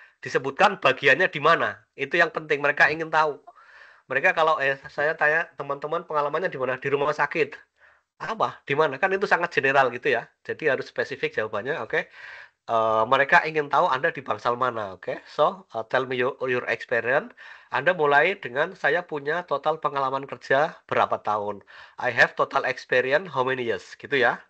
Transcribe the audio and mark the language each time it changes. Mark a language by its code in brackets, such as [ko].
[id] Disebutkan bagiannya di mana. Itu yang penting, mereka ingin tahu. Mereka kalau saya tanya teman-teman pengalamannya di mana? Di rumah sakit. Apa? Di mana? Kan itu sangat general gitu ya. Jadi harus spesifik jawabannya, oke. Mereka ingin tahu Anda di bangsal mana, oke? [en] So, tell me your experience. [id] Anda mulai dengan saya punya total pengalaman kerja berapa tahun. [en] I have total experience how many years, [id] gitu ya.